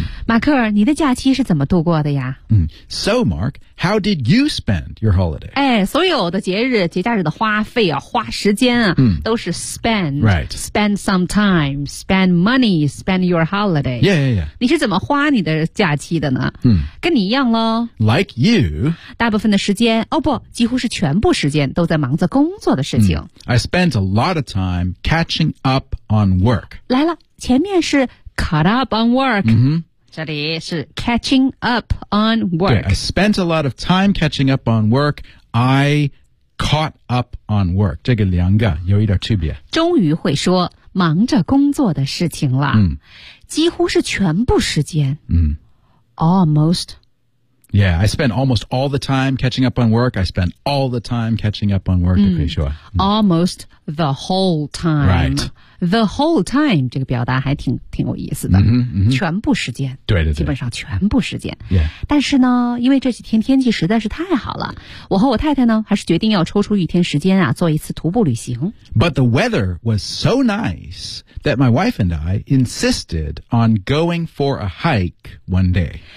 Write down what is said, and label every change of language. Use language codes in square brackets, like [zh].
[zh] 马克你的假期是怎么度过的呀、 [en] So, Mark, how did you spend your holiday? [zh] 哎所有的节假日的花费啊花时间啊、都是 spend. [en] Right. Spend some time, spend money, spend your holiday. Yeah, yeah, yeah. [zh] 你是怎么花你的假期的呢、跟你一样咯。 [en] Like you. [zh] 大部分的时间哦不几乎是全部时间都在忙着工作的事情。 [en] I spent a lot of time catching up on work. [zh] 来了前面是 caught up on work.、 Mm-hmm. [en] 这里是 catching up on work. 对 I spent a lot of time catching up on work. I caught up on work. [zh] 这个两个有一点区别。终于会说忙着工作的事情了。几乎是全部时间。Almost. [en] Yeah, I spent almost all the time catching up on work. I spent all the time catching up on work, 可以说。 Almost the whole time. Right. [zh] The whole time, 这个表达还挺有意思的。 Mm-hmm, mm-hmm. 全部时间。对对对。基本上全部时间。 [en] Yeah. [zh] 但是呢因为这几天天气实在是太好了我和我太太呢还是决定要抽出一天时间啊做一次徒步旅行。 [en] But the weather was so nice that my wife and I insisted on going for a hike one day.